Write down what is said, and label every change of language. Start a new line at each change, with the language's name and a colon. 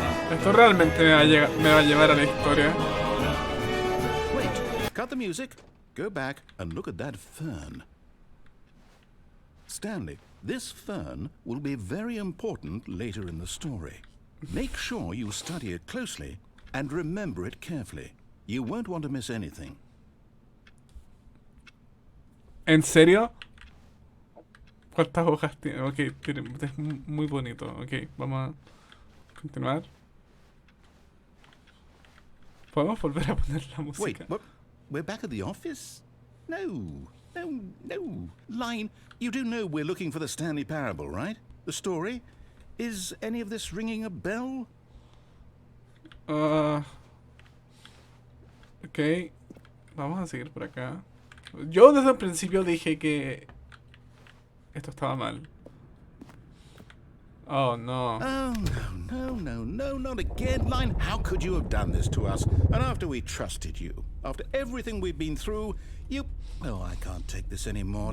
Spanish: Esto realmente me va a llevar a la historia.
English: Wait, cut the music, go back and look at that fern. Stanley, this fern will be very important later in the story. Make sure you study it closely and remember it carefully. You won't want to miss anything.
Spanish: ¿En serio? ¿Cuántas hojas tiene? Ok, es muy bonito. Ok, vamos a continuar. ¿Podemos volver a poner la música?
English: Wait, what? We're back at the office? No. Line, you do know we're looking for the Stanley Parable, right? The story? Is any of this ringing a bell?
Spanish: Ok, vamos a seguir por acá. Yo desde el principio dije que esto estaba mal.
English: Oh no. Oh, no, not again. Line, how could you have done this to us? And after we trusted you, after everything we've been through, Oh, I can't take this anymore.